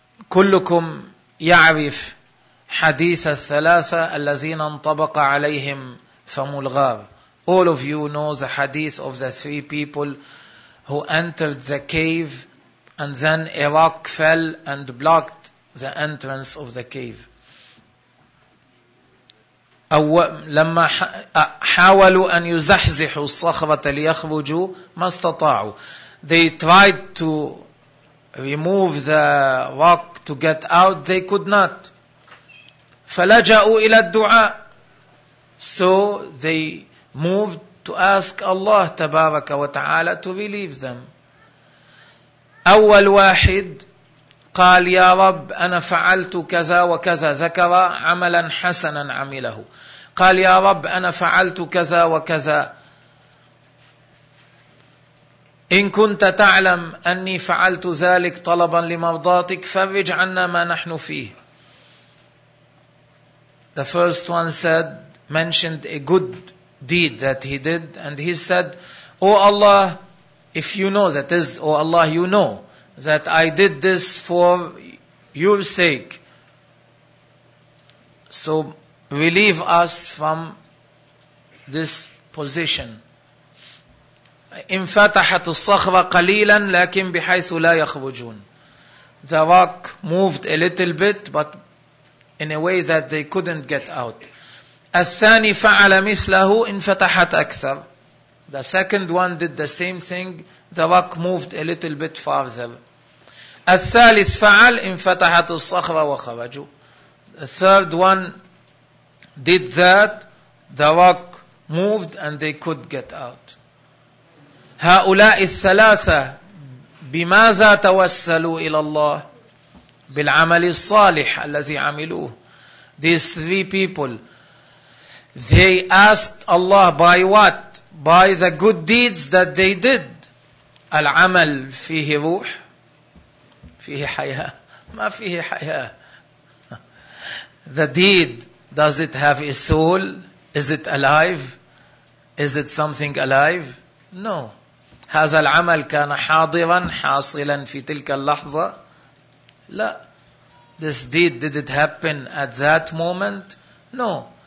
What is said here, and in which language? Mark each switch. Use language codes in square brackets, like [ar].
[ar] كلكم يعرف حديث الثلاثة الذين انطبق عليهم فم الغار. [en] All of you know the hadith of the three people who entered the cave and then a rock fell and blocked the entrance of the cave. [ar] لما حاولوا أن يزحزحوا الصخرة ليخرجوا ما استطاعوا. [en] They tried to remove the rock to get out. They could not. [ar] فلجأوا إلى الدعاء. [en] So they moved to ask Allah [ar] تبارك وتعالى [en] to relieve them. [ar] أول واحد قال يا رب أنا فعلت كذا وكذا, ذكر عملا حسنا عمله. قال يا رب أنا فعلت كذا وكذا, إن كنت تعلم أني فعلت ذلك طلبا لمرضاتك فرج عنا ما نحن فيه. [en] The first one said, mentioned a good deed that he did, and he said, O Allah, if you know, that is, O Allah, you know that I did this for your sake, so relieve us from this position. [ar] انفتحت الصخرة قليلا لكن بحيث لا يخرجون. [en] The rock moved a little bit, but in a way that they couldn't get out. [ar] الثاني فعل مثله انفتحت أكثر. [en] The second one did the same thing. The rock moved a little bit farther. [ar] الثالث فعل انفتحت الصخرة وخرجوا. [en] The third one did that. The rock moved and they could get out. [ar] هؤلاء الثلاثة بماذا توسلوا إلى الله؟ بالعمل الصالح الذي عملوه. [en] These three people, they asked Allah by what? By the good deeds that they did. [ar] العمل فيه روح, فيه حياة, ما فيه حياة. [en] The deed, does it have a soul? Is it alive? Is it something alive? No. [ar] هذا العمل كان حاضرا حاصلا في تلك اللحظة؟ لا. [en] This deed, did it happen at that moment? No.